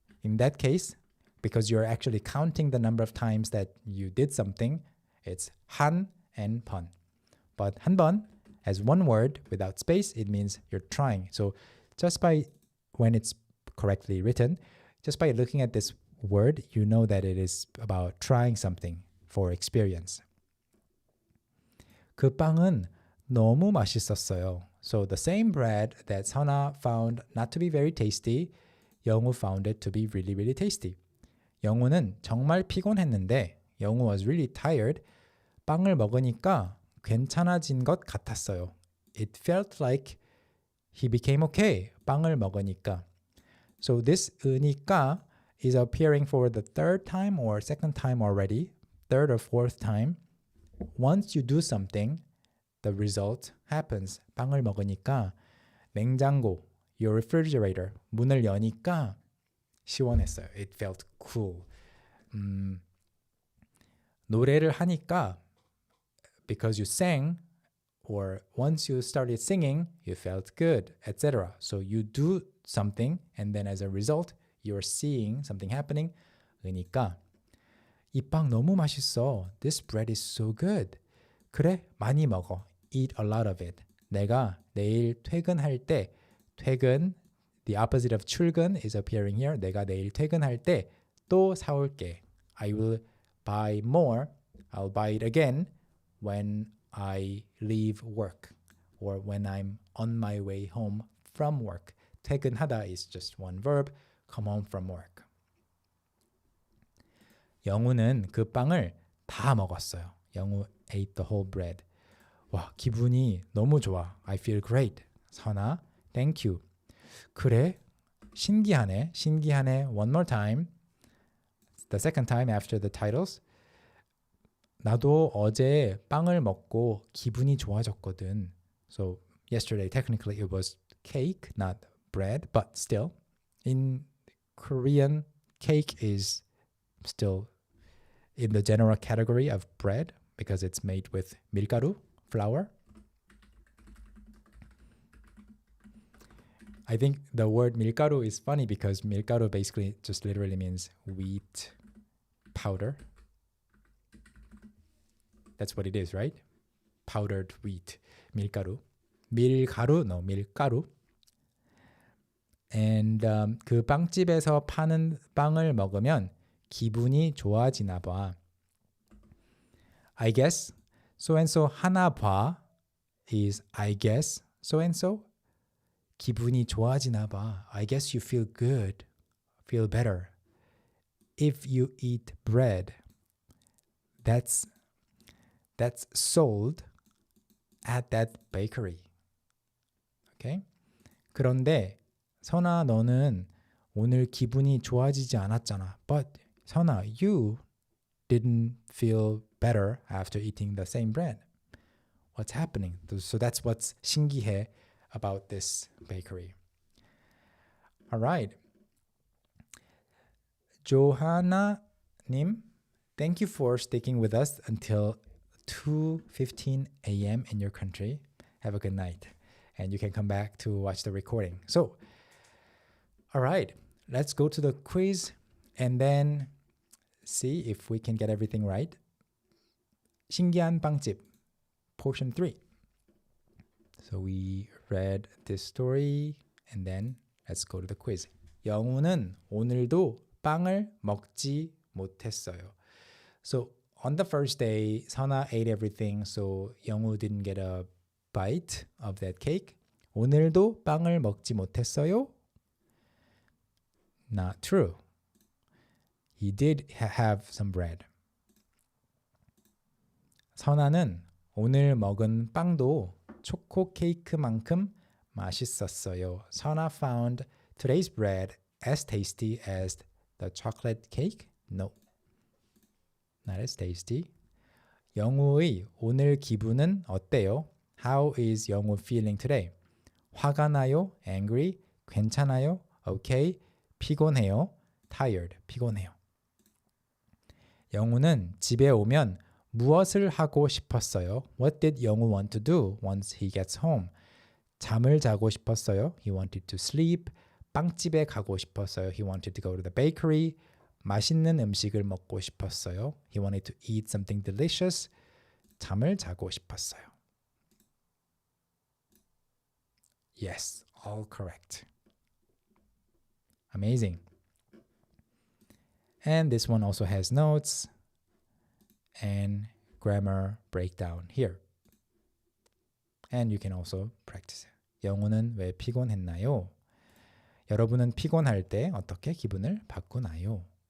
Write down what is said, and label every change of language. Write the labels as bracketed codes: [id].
[en] In that case, because you're actually counting the number of times that you did something, it's 한 and 번. But 한 번, as one word without space, it means you're trying. So just by, when it's correctly written, just by looking at this word, you know that it is about trying something for experience. [ko] 그 빵은 너무 맛있었어요. [en] So the same bread that 선아 found not to be very tasty, 영우 found it to be really, really tasty. [ko] 영우는 정말 피곤했는데, 영우 [en] was really tired. [ko] 빵을 먹으니까 괜찮아진 것 같았어요. [en] It felt like he became okay. [ko] 빵을 먹으니까. [en] So this 으니까 is appearing for the third time or second time already, third or fourth time. Once you do something, the result happens. [ko] 빵을 먹으니까 냉장고, [en] your refrigerator, [ko] 문을 여니까 시원했어요. [en] It felt cool. [ko] 노래를 하니까 [en] because you sang, or once you started singing, you felt good, etc. So you do something, and then as a result, you're seeing something happening. [ko] 그러니까 이 빵 너무 맛있어. [en] This bread is so good. [ko] 그래, 많이 먹어. [en] Eat a lot of it. [ko] 내가 내일 퇴근할 때, [en] 퇴근, the opposite of 출근 is appearing here. [ko] 내가 내일 퇴근할 때 또 사올게. [en] I will buy more. I'll buy it again when I leave work or when I'm on my way home from work. 퇴근하다 is just one verb. Come home from work. [ko] 영우는 그 빵을 다 먹었어요. [en] 영우 ate the whole bread. [ko] 와, 기분이 너무 좋아. [en] I feel great. 선아, thank you. [ko] 그래? 신기하네. 신기하네. [en] One more time. The second time after the titles. [ko] 나도 어제 빵을 먹고 기분이 좋아졌거든. [en] So yesterday technically it was cake, not bread, but still in Korean cake is still in the general category of bread because it's made with 밀가루, flour. I think the word 밀가루 is funny because 밀가루 basically just literally means wheat powder. That's what it is, right? Powdered wheat, 밀가루. 밀가루, no, 밀가루. [ko] And 그 빵집에서 파는 빵을 먹으면 기분이 좋아지나 봐. [en] I guess so and so 하나 봐 is I guess so and so. [ko] 기분이 좋아지나 봐. [en] I guess you feel good, feel better. If you eat bread, that's sold at that bakery. Okay? [ko] 그런데 선아 너는 오늘 기분이 좋아지지 않았잖아. [en] But 선아, you didn't feel better after eating the same bread. What's happening? So that's what's 신기해 about this bakery. All right. Johanna 님, thank you for sticking with us until 2:15 a.m. in your country. Have a good night. And you can come back to watch the recording. So, all right, let's go to the quiz and then see if we can get everything right. 신기한 빵집, portion 3. So we read this story and then let's go to the quiz. [ko] 영우는 오늘도 빵을 먹지 못했어요. [en] So on the first day, Sana ate everything, so 영우 didn't get a bite of that cake. [ko] 오늘도 빵을 먹지 못했어요? [en] Not true. He did have some bread. [ko] 선아는 오늘 먹은 빵도 초코 케이크만큼 맛있었어요. [en] Sana found today's bread as tasty as the chocolate cake? No. not as tasty. [ko] 영우의 오늘 기분은 어때요? [en] How is 영우 feeling today? [ko] 화가 나요? Angry? 괜찮아요? Okay? 피곤해요? Tired? 피곤해요. 영우는 집에 오면 무엇을 하고 싶었어요? [en] What did 영우 want to do once he gets home? [ko] 잠을 자고 싶었어요. [en] He wanted to sleep. [ko] 빵집에 가고 싶었어요. [en] He wanted to go to the bakery. [ko] 맛있는 음식을 먹고 싶었어요. [en] He wanted to eat something delicious. [ko] 잠을 자고 싶었어요. [en] Yes, all correct. Amazing. And this one also has notes and grammar breakdown here. And you can also practice it. [ko] 영우는 왜 피곤했나요? 여러분은 피곤할 때 어떻게 기분을 바꾸나요?